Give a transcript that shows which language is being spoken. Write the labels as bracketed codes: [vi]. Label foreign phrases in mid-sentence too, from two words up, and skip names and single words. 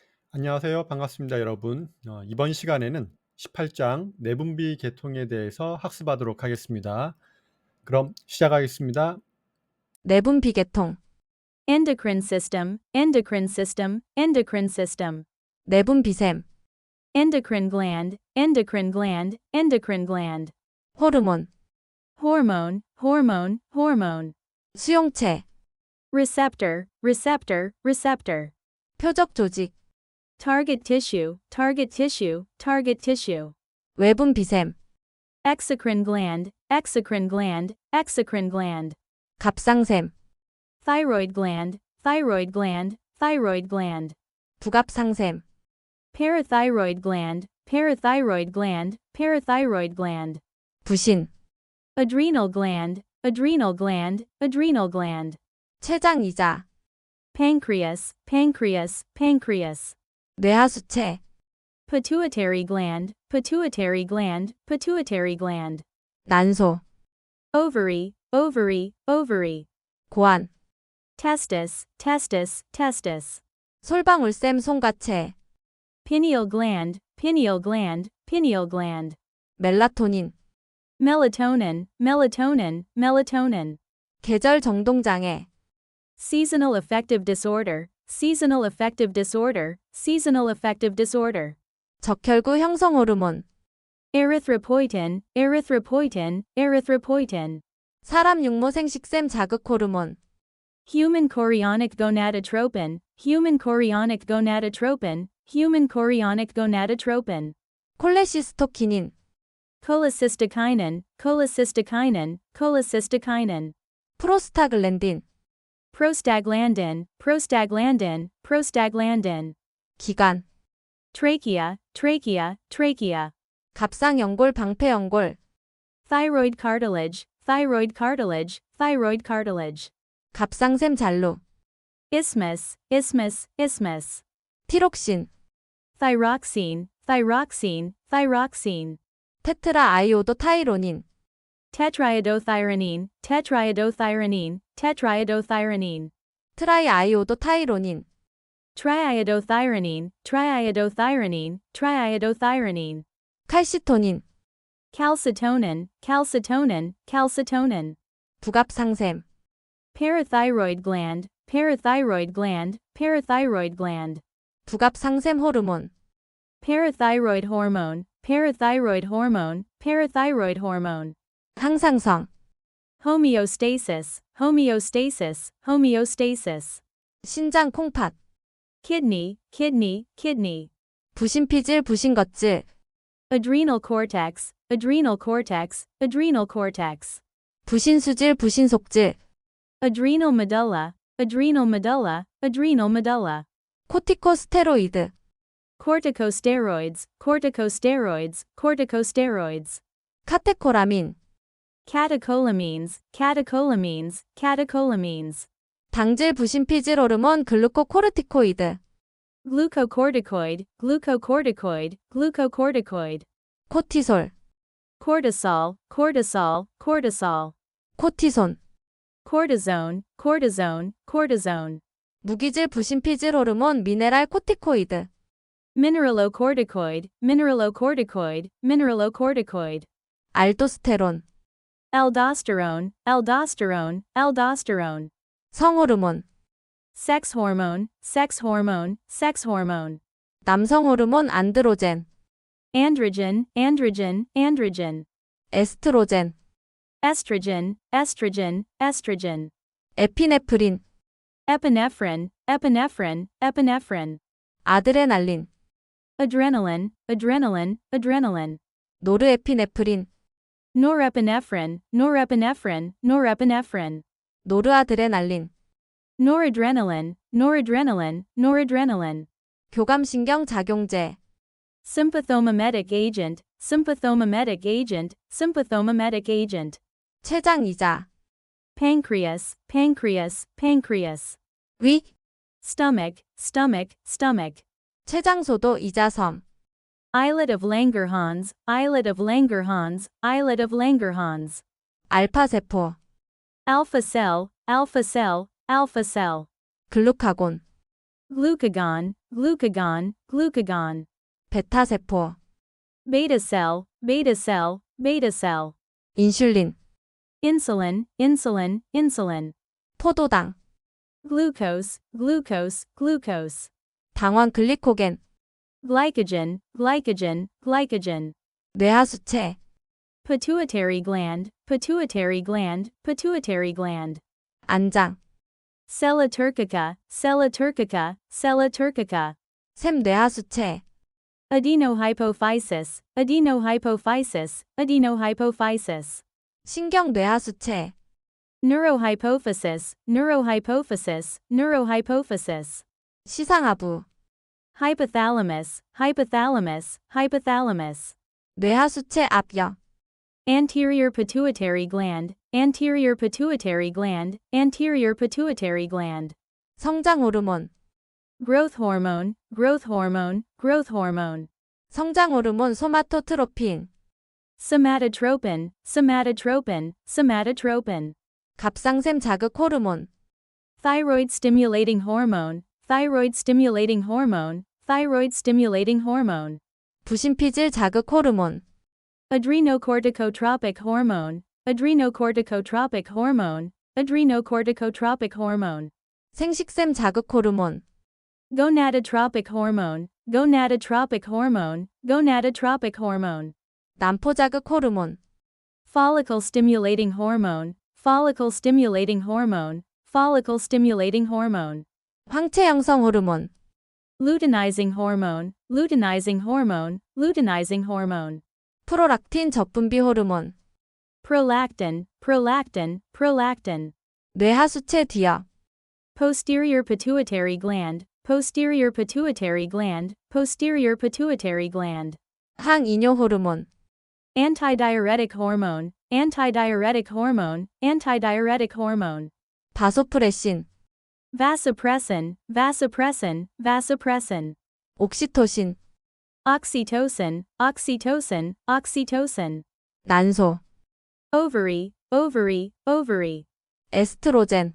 [ko] 안녕하세요. 반갑습니다, 여러분. 이번 시간에는 18장 내분비계통에 대해서 학습하도록 하겠습니다. 그럼 시작하겠습니다. 내분비계통, [en] endocrine system, endocrine system, endocrine system, [ko] 내분비샘, [en] endocrine gland, endocrine gland, endocrine gland, [ko] 호르몬, [en] hormone, hormone, hormone, [ko] 수용체, [en] receptor, receptor, receptor, [ko] 표적조직, [en] target tissue, target tissue, target tissue, [ko] 외분비샘, [en] exocrine gland, exocrine gland, exocrine gland, [ko] 갑상샘, [en] thyroid gland, thyroid gland, thyroid gland, [ko] 부갑상샘, [en] parathyroid gland, parathyroid gland, parathyroid gland, [ko] 부신, [en] adrenal gland, adrenal gland, adrenal gland, [ko] 췌장이자, [en] pancreas, pancreas, pancreas, [ko] 뇌하수체, [en] pituitary gland, pituitary gland, pituitary gland, [ko] 난소, [en] ovary, ovary, ovary, [ko] 고안, [en] testis, testis, testis, [ko] 솔방울샘 송가체, [en] pineal gland, pineal gland, pineal gland, [ko] 멜라토닌, [en] melatonin, melatonin, melatonin, [ko] 계절 정동장애, [en] seasonal affective disorder, seasonal affective disorder, seasonal affective disorder, [ko] 적혈구 형성 호르몬, [en] erythropoietin, erythropoietin, erythropoietin, [ko] 사람 육모 생식샘 자극 호르몬, [en] human chorionic gonadotropin, human chorionic gonadotropin, human chorionic gonadotropin, [ko] 콜레시스토키닌, [en] cholecystokinin, cholecystokinin, cholecystokinin, [ko] 프로스타글랜딘, [en] prostaglandin, prostaglandin, prostaglandin, [ko] 기관, [en] trachea, trachea, trachea, [ko] 갑상연골 방패연골, [en] thyroid cartilage, thyroid cartilage, thyroid cartilage, [ko] 갑상샘 잔루, [en] isthmus, isthmus, isthmus, [ko] 티록신, [en] thyroxine, thyroxine, thyroxine, [ko] 테트라 아이오도 타이로닌, [en] tetraiodothyronine, tetraiodothyronine, tetraiodothyronine, [ko] 트라이 아이오도 타이로닌, [en] triiodothyronine, triiodothyronine, triiodothyronine, [ko] 칼시토닌, [en] calcitonin, calcitonin, calcitonin, [ko] 부갑상샘, [en] parathyroid gland, parathyroid gland, parathyroid gland, [ko] 부갑상샘 호르몬, [en] parathyroid hormone, parathyroid hormone, parathyroid hormone, [ko] 항상성, [en] homeostasis, homeostasis, homeostasis, [ko] 신장 콩팥, [en] kidney, kidney, kidney, [ko] 부신피질 부신겉질, [en] adrenal cortex, adrenal cortex, adrenal cortex, [ko] 부신수질 부신속질, [en] adrenal medulla, adrenal medulla, adrenal medulla, [ko] 코티코스테로이드, [en] corticosteroids, corticosteroids, corticosteroids, [ko] 카테코라민, [en] catecholamines, catecholamines, catecholamines, [ko] 당질 부신피질 호르몬 글루코코르티코이드, [en] glucocorticoid, glucocorticoid, glucocorticoid, [ko] 코티솔, [en] cortisol, cortisol, cortisol, [ko] 코티손, [en] cortisone, cortisone, cortisone, [ko] 무기질 부신피질 호르몬 미네랄 코티코이드, [en] mineralocorticoid, mineralocorticoid, mineralocorticoid, [ko] 알도스테론, [en] aldosterone, aldosterone, aldosterone, [ko] 성호르몬, [en] sex hormone, sex hormone, sex hormone, [ko] 남성 호르몬 안드로젠, [en] androgen, androgen, androgen, [ko] 에스트로젠, [en] estrogen, estrogen, estrogen, [ko] 에피네프린, [en] epinephrine, epinephrine, epinephrine, [ko] 아드레날린, [en] adrenaline, adrenaline, adrenaline, [ko] 노르에피네프린, [en] norepinephrine, norepinephrine, norepinephrine, [ko] 노르아드레날린, [en] noradrenaline, noradrenaline, noradrenaline, [ko] 교감신경 작용제, [en] sympathomimetic agent, sympathomimetic agent, sympathomimetic agent, [ko] 췌장이자, [en] pancreas, pancreas, pancreas, [ko] 위, [en] stomach, stomach, stomach, [ko] 췌장소도 이자섬, [en] islet of Langerhans, islet of Langerhans, islet of Langerhans, [ko] 알파세포, [en] alpha cell, alpha cell, alpha cell, [ko] 글루카곤, [en] glucagon, glucagon, glucagon. [ko] 베타세포, [en] Beta cell, beta cell, beta cell. [ko] 인슐린, [en] Insulin, insulin, insulin. [ko] 포도당, [en] Glucose, glucose, glucose. [ko] 당원 글리코겐, [en] Glycogen, glycogen, glycogen. [ko] 뇌하수체, [en] Pituitary gland, pituitary gland, pituitary gland. [ko] 안장, [en] Sella turcica, sella turcica, sella turcica. [ko] 샘 뇌하수체, [en] Adenohypophysis, adenohypophysis, adenohypophysis. [ko] 신경 뇌하수체, [en] Neurohypophysis, neurohypophysis, neurohypophysis. [ko] 시상하부, [en] Hypothalamus, hypothalamus, hypothalamus. [ko] 뇌하수체 앞역, [en] Anterior pituitary gland, anterior pituitary gland, anterior pituitary gland. [ko] 성장 호르몬, [en] Growth hormone, growth hormone, growth hormone. [ko] 성장 호르몬 소마토트로핀, [en] Somatotropin, somatotropin, somatotropin. [ko] 갑상샘 자극 호르몬, [en] Thyroid stimulating hormone, thyroid stimulating hormone, thyroid stimulating hormone. [ko] 부신피질 자극 호르몬, [en] Adrenocorticotropic hormone, adrenocorticotropic hormone, adrenocorticotropic hormone. [ko] 생식샘 자극 호르몬, [en] Gonadotropic hormone, gonadotropic hormone, gonadotropic hormone. [ko] 난포 자극 호르몬, [en] Follicle stimulating hormone, follicle stimulating hormone, follicle stimulating hormone. [ko] 황체 형성 호르몬, [en] Luteinizing hormone, luteinizing hormone, luteinizing hormone. [ko] 프로락틴 적분비 호르몬, [en] Prolactin, prolactin, prolactin. [ko] 뇌하수체 뒤역, [en] Posterior pituitary gland, posterior pituitary gland, posterior pituitary gland. [ko] 항이뇨 호르몬, [en] Antidiuretic hormone, antidiuretic hormone, antidiuretic hormone. [ko] 바소프레신, [en] Vasopressin, vasopressin, vasopressin. [ko] 옥시토신, [en] Oxytocin, oxytocin, oxytocin. [ko] 난소, [en] Ovary, ovary, ovary. [ko] 에스트로젠,